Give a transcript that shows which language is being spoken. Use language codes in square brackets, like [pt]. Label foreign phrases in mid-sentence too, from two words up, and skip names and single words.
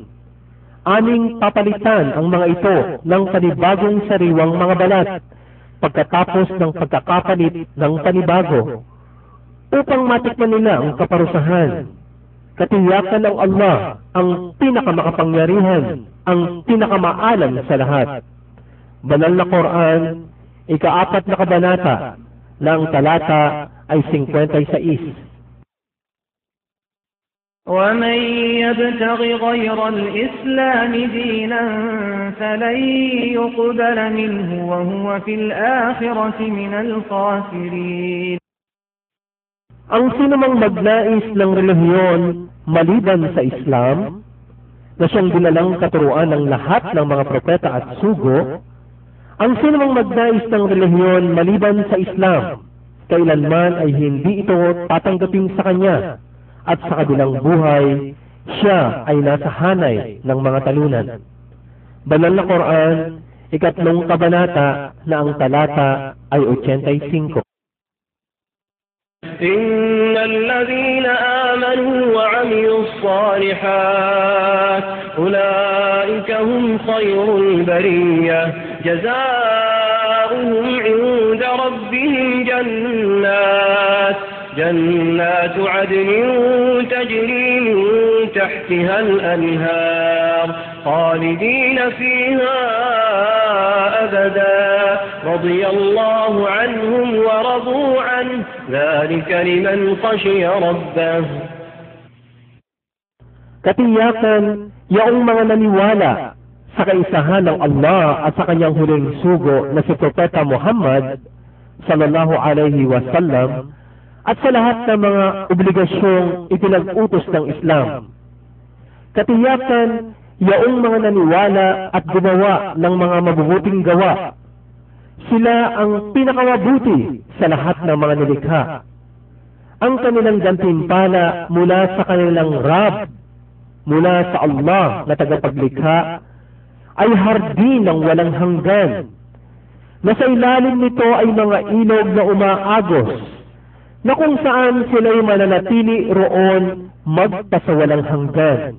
[tl] Aming papalitan ang mga ito ng panibagong sariwang mga balat, pagkatapos ng pagkakapalit ng panibago, upang matikman nila ang kaparusahan. Katiyakan ng Allah ang pinakamakapangyarihan, ang pinakamaalam sa lahat. Banal na Quran, 4 na kabanata, na ang talata ay 56. [ar] ومن يبتغ غير الإسلام دينا فلن يقبل منه وهو في الآخرة من الخاسرين. [tl] Ang sinumang magnais ng relihiyon maliban sa Islam, na siyang dinalang katuruan ng lahat ng mga propeta at sugo, ang sinumang magnais ng relihiyon maliban sa Islam, kailanman ay hindi ito tatanggapin sa kanya, at sa kabilang buhay, siya ay nasa hanay ng mga talunan. Banal na Quran, 3 kabanata, na ang talata ay 85. [ar] إن الذين آمنوا وعملوا الصالحات أولئك هم خير البرية جزاؤهم عند ربهم جنات عدن تجري من تحتها الأنهار خالدين فيها أبدا رضي الله عنهم ورضوا عنه ذلك لمن خشي ربه. [tl] Katiyakan, yaong mga naniwala sa kaisahan ng Allah at sa kanyang huling sugo na si Propeta Muhammad [ar] صلى الله عليه وسلم, [tl] at sa lahat ng mga obligasyong ipinag-utos ng Islam. Katiyakan, yaong mga naniwala at gumawa ng mga mabubuting gawa, sila ang pinakamabuti sa lahat ng mga nilikha. Ang kanilang gantimpala mula sa kanilang Rab, mula sa Allah na tagapaglikha, ay hardin ng walang hanggan, na sa ilalim nito ay mga ilog na umaagos, na kung saan sila'y mananatili roon magpasawalang hanggan.